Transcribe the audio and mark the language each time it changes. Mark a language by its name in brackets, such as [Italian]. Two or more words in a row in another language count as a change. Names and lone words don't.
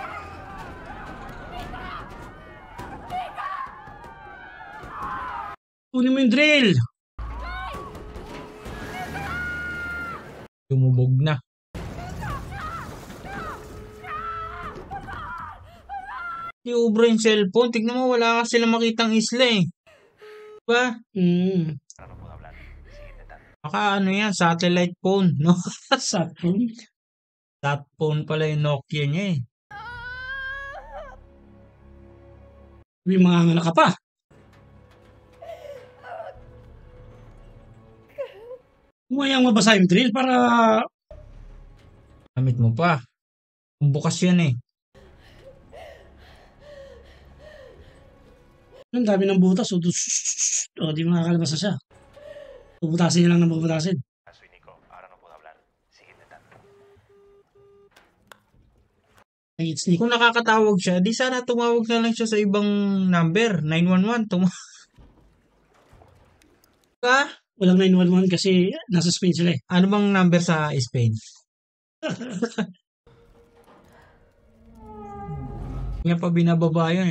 [Filipino] Kunin mo yung drill. Lumubog na. Di ubra yung cellphone. Tignan mo, wala ka sila makitang isla eh. Diba? [Spanish] Ahora no puedo hablar. Sigue intentando. [Filipino] Baka ano yan, [English] satellite phone, [Filipino] no? Satellite. [English] Sat phone [Filipino] pala yung Nokia niya eh. May mga anak ka pa. Umayang mabasa yung drill para Gamit mo pa. Kung bukas yan eh. ang dami ng butas. O, di makakalabas na siya. Bubutasin niya lang ng bubutasin. [Spanish] Soy Nico. Ahora no puedo hablar. Sigue intentando. [English] Ay, it's Nick. [Filipino] Kung nakakatawag siya, di sana tumawag na lang siya sa ibang number. 911. Diba? Walang 911 kasi nasa Spain sila eh. Ano bang number sa Spain? Kaya pa binababa yun eh.